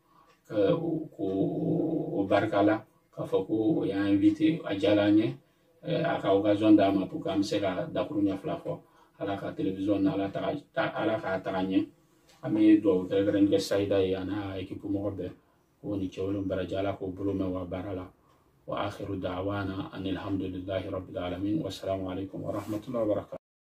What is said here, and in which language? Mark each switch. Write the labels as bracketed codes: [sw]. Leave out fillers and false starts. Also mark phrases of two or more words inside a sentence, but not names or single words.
[bm] k'o barika la k'a fɔ ko o y'an invité a diyara an ye a ka occasion d'an ma [fr] pour que [bm] an bɛ se ka dakuru ɲɛ fila fɔ ala ka télévision na ala k'a taga ɲɛ an bɛ dugawu kɛrɛnkɛrɛnnen kɛ sayida ye a n'a ekipu mɔgɔ bɛɛ ko ni cɛwolu baraji ala k'o bolo mɛn wa baara la [ar] وآخر دعوانا أن الحمد لله رب العالمين والسلام عليكم ورحمة الله وبركاته